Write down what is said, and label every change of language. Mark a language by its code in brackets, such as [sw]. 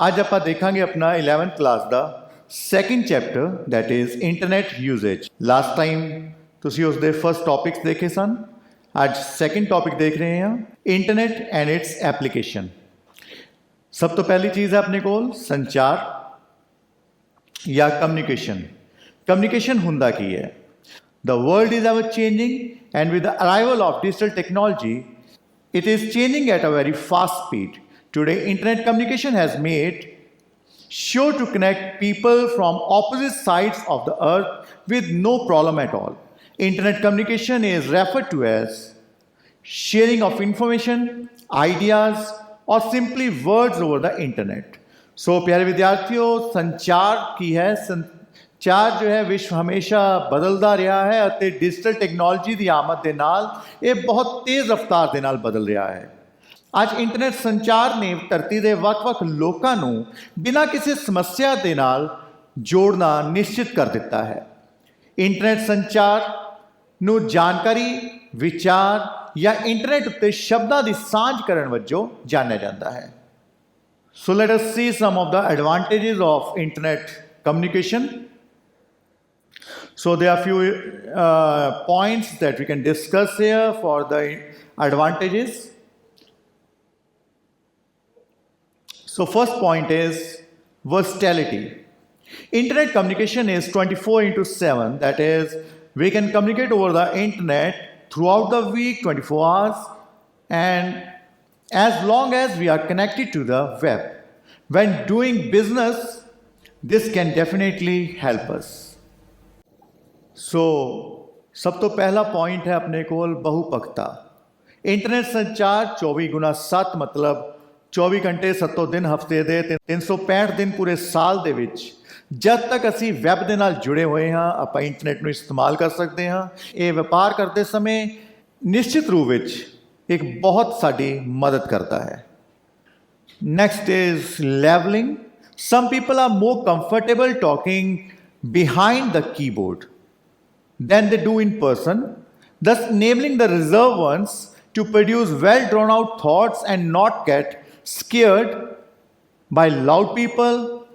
[pa] ਅੱਜ ਆਪਾਂ ਦੇਖਾਂਗੇ ਆਪਣਾ 11th class ਦਾ second chapter, [en] That is internet usage. [pa] Last time ਤੁਸੀਂ ਉਸ ਦੇ ਫਸਟ ਟੌਪਿਕਸ ਦੇਖੇ ਸਨ। ਅੱਜ ਸੈਕਿੰਡ ਟੌਪਿਕ ਦੇਖ ਰਹੇ ਹਾਂ, [en] Internet and its application. [pa] ਸਭ ਤੋਂ ਪਹਿਲੀ ਚੀਜ਼ ਹੈ ਆਪਣੇ ਕੋਲ ਸੰਚਾਰ ਜਾਂ ਕਮਿਊਨੀਕੇਸ਼ਨ। ਕਮਿਊਨੀਕੇਸ਼ਨ ਹੁੰਦਾ ਕੀ ਹੈ? [en] The world is ever changing, and with the arrival of digital technology, it is changing at a very fast speed. Today, internet communication has made sure to connect people from opposite sides of the earth with no problem at all. Internet communication is referred to as sharing of information, ideas, or simply words over the internet. [hi] So, प्यारे विद्यार्थियों, संचार की है। [pa] ਸੰਚਾਰ ਜੋ ਹੈ ਵਿਸ਼ਵ ਹਮੇਸ਼ਾ ਬਦਲਦਾ ਰਿਹਾ ਹੈ ਅਤੇ ਡਿਜੀਟਲ ਟੈਕਨੋਲੋਜੀ ਦੀ ਆਮਦ ਦੇ ਨਾਲ ਇਹ ਬਹੁਤ ਤੇਜ਼ ਰਫ਼ਤਾਰ ਦੇ ਨਾਲ ਬਦਲ ਰਿਹਾ ਹੈ। ਅੱਜ ਇੰਟਰਨੈਟ ਸੰਚਾਰ ਨੇ ਧਰਤੀ ਦੇ ਵੱਖ-ਵੱਖ ਲੋਕਾਂ ਨੂੰ ਬਿਨਾਂ ਕਿਸੇ ਸਮੱਸਿਆ ਦੇ ਨਾਲ ਜੋੜਨਾ ਨਿਸ਼ਚਿਤ ਕਰ ਦਿੱਤਾ ਹੈ। ਇੰਟਰਨੈਟ ਸੰਚਾਰ ਨੂੰ ਜਾਣਕਾਰੀ, ਵਿਚਾਰ ਜਾਂ ਇੰਟਰਨੈਟ ਉੱਤੇ ਸ਼ਬਦਾਂ ਦੀ ਸਾਂਝ ਕਰਨ ਵਜੋਂ ਜਾਣਿਆ ਜਾਂਦਾ ਹੈ। [en] So let us see some of the advantages of internet communication. So there are few points that we can discuss here for the advantages. So first point is versatility. Internet communication is 24/7. That is, we can communicate over the internet throughout the week, 24 hours, and as long as we are connected to the web. When doing business, this can definitely help us. [pa] ਸੋ ਸਭ ਤੋਂ ਪਹਿਲਾ point ਹੈ ਆਪਣੇ ਕੋਲ ਬਹੁਪੱਖਤਾ। Internet ਸੰਚਾਰ 24x7 ਮਤਲਬ 24 ਘੰਟੇ 7 ਦਿਨ ਹਫ਼ਤੇ ਦੇ 365 ਦਿਨ ਪੂਰੇ ਸਾਲ ਦੇ ਵਿੱਚ ਜਦ ਤੱਕ ਅਸੀਂ ਵੈਬ ਦੇ ਨਾਲ ਜੁੜੇ ਹੋਏ ਹਾਂ, ਆਪਾਂ ਇੰਟਰਨੈਟ ਨੂੰ ਇਸਤੇਮਾਲ ਕਰ ਸਕਦੇ ਹਾਂ। ਇਹ ਵਪਾਰ ਕਰਦੇ ਸਮੇਂ ਨਿਸ਼ਚਿਤ ਰੂਪ ਵਿੱਚ ਇੱਕ ਬਹੁਤ ਸਾਡੀ ਮਦਦ ਕਰਦਾ ਹੈ। [en] Next is levelling. Some people are more comfortable talking behind the keyboard than they do in person, thus enabling the reserved ones to produce well drawn out thoughts and not get scared by loud people.